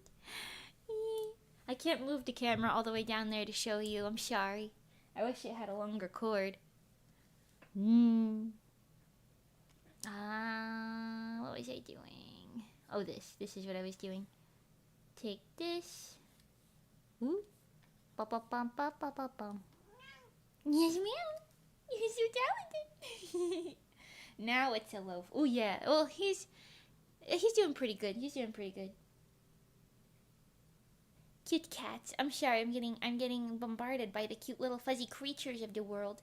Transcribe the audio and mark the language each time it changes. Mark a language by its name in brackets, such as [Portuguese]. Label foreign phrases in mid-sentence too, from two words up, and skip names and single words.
[English] I can't move the camera all the way down there to show you. I'm sorry. I wish it had a longer cord. What was I doing? Oh, this. This is what I was doing. Take this. Ooh. Ba-ba-bum-ba-ba-ba-bum. Yes, ma'am. You're so talented. Now it's a loaf. Oh, yeah. Well, he's doing pretty good. He's doing pretty good. Cute cats. I'm sorry. I'm getting bombarded by the cute little fuzzy creatures of the world.